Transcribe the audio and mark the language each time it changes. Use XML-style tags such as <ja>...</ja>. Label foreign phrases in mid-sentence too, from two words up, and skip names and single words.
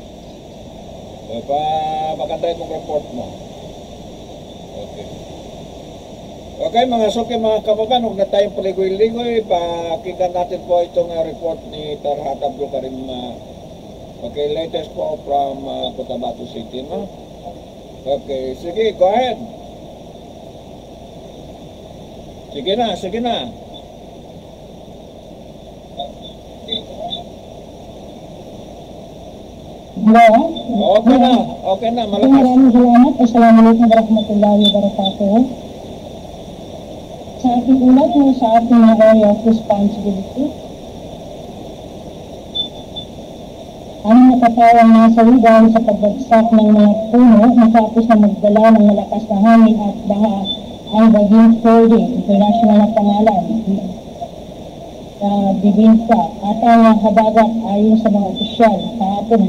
<tl>Maganda itong report mo. Okay, mga suki, mga kababan, huwag na tayong paligoy-ligoy. Pakinggan natin po itong report ni Tarhat Abdul Karim. Okay, latest po from Cotabato City, no? Okay, sige,</tl> <en>go ahead.</en> <tl>Sige na. Hello? Okay na, malakas. Maraming salamat.</tl> <ar>السلام عليكم ورحمة الله وبركاته.</ar> <tl>Sa ating ulat mo sa ating</tl> <en>area of responsibility,</en> <tl>ang nakatawang nasawi dahil sa pagbagsak ng mga puno matapos na magdala ng malakas na hangin at baha ang Baging Ferdinand, international na pangalan, Bibinsa, at ang habagat ayon sa mga opisyal kahapon.</tl>